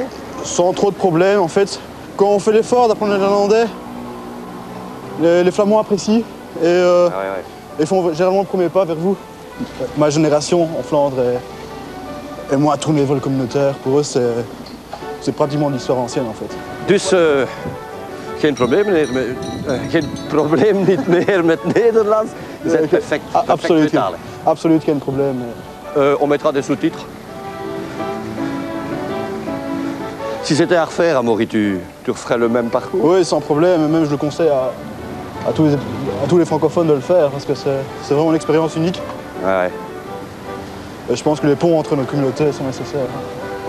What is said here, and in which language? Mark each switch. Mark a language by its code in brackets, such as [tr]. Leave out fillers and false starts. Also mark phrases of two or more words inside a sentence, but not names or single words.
[fr] Sans trop de problèmes, en fait. Quand on fait l'effort d'apprendre le néerlandais, les Flamands apprécient et font généralement le premier pas vers vous. Ma génération en Flandre est moins tournée vers le communautaire. Pour eux, c'est pratiquement l'histoire ancienne, en fait. [nl] Dus geen probleem niet meer met Nederlands. [fr] Vous êtes [nl] perfect vertalen. Absoluut geen probleem. [fr] On mettra des sous-titres. Si c'était à refaire, Amaury, tu referais le même parcours? Oui, sans problème. Même je le conseille à tous les francophones de le faire parce que c'est vraiment une expérience unique. Ouais. Et je pense que les ponts entre nos communautés sont nécessaires.